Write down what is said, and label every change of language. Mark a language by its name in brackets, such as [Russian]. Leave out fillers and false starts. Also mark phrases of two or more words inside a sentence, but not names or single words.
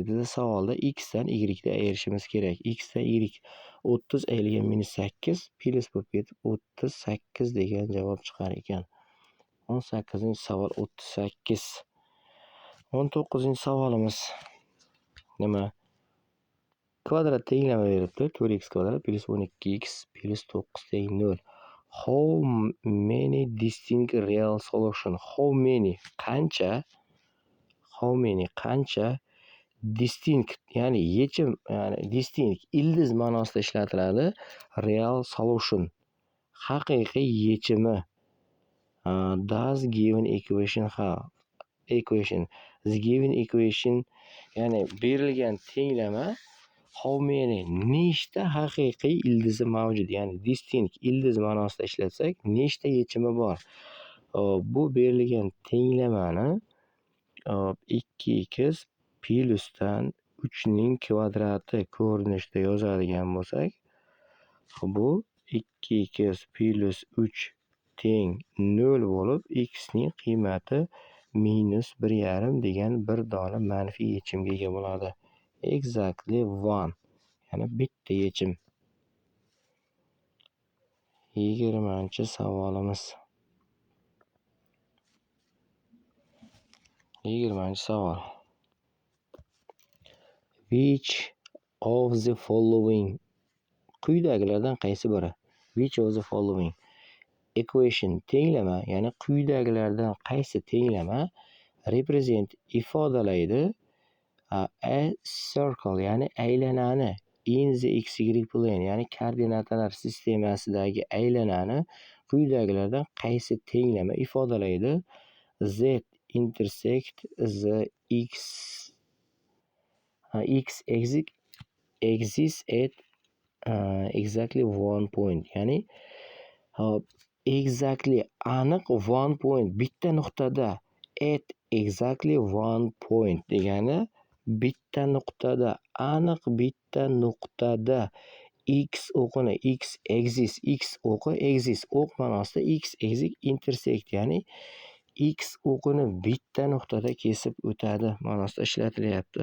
[Uzbek] Bizda savolda x dan y da ayirishimiz kerak. X dan y 30 ayrilgan minus 8 plus bo'lib ketib 38 degan javob chiqar ekan. 18-savol 38. 19-savolimiz. Nima? kvadrat tenglama beribdi. 4x kvadrat plus 12x plus 9 teng 0. [English] How many distinct real solution? How many [Uzbek] qancha distinct ya'ni yechim, ya'ni distinct ildiz ma'nosida ishlatiladi. [English] Real solution [Uzbek] haqiqiy yechimi. [English] Does given equation have equation the given equation [Uzbek] ya'ni berilgan tenglama [English] how many [Uzbek] nechta haqiqiy ildizi mavjud, ya'ni distinct ildiz ma'nosida ishlatsak nechta yechimi bor. Bu berilgan tenglamani 2x plyusdan 3ning kvadrati ko'rinishida yozadigan bo'lsak, bu 2x plus 3 teng 0 bo'lib, x ning qiymati -1,5 degan bir dona manfiy yechimga ega bo'ladi. [English] Exactly one, [Uzbek] ya'ni bitta yechim. 20-savolimiz. 20-savol. [English] Which of the following [Uzbek] quyidagilardan qaysi biri? [English] Which of the following equation [Uzbek] tenglama, ya'ni quyidagilardan qaysi tenglama [English] represent ifodalaydi a circle, [Uzbek] ya'ni aylanani [English] in the xy plane, [Uzbek] ya'ni koordinatalar sistemasidagi aylanani quyidagilardan qaysi tenglama ifodalaydi? [English] Z intersect the x axis at exactly one point, ya'ni exactly aniq one point, [Uzbek] bitta nuqtada, [English] at exactly one point [Uzbek] degani bitta nuqtada, aniq bitta nuqtada x o'qini, [English] x axis, [Uzbek] x o'qi axis, o'q ma'nosida [English] x axis intersect, [Uzbek] ya'ni x o'qini bitta nuqtada kesib o'tadi ma'nosida ishlatilyapti.